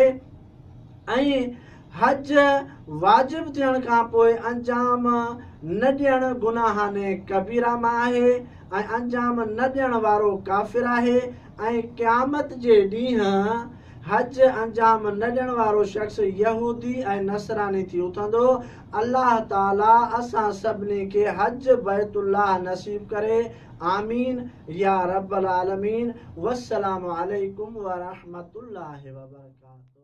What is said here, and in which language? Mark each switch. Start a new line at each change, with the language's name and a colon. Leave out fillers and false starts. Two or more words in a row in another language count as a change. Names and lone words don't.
Sindhi: ऐं हज वाजिब थियण खां पोइ अंजाम न ॾियणु गुनाहाने कबीरा मां आहे, ऐं अंजाम न ॾियण वारो काफ़िर आहे। ऐं क़यामत जे ॾींहुं हज अंजाम न ॾियण वारो शख़्स यहूदी ऐं नसरानी थी उथंदो। अल्लाह ताला असां सभिनी खे हज बैतुल्लाह नसीब करे।
Arabic: آمين يا رب العالمين. والسلام عليكم ورحمة الله وبركاته.